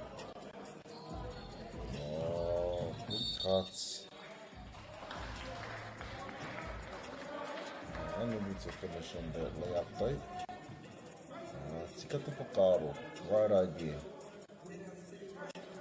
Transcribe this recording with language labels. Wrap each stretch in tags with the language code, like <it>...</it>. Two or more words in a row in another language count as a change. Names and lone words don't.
<en>Wildcats. Unable to finish on that layup though.</en> <mi>Tika te whakaaro.</mi> <en>Right idea.</en>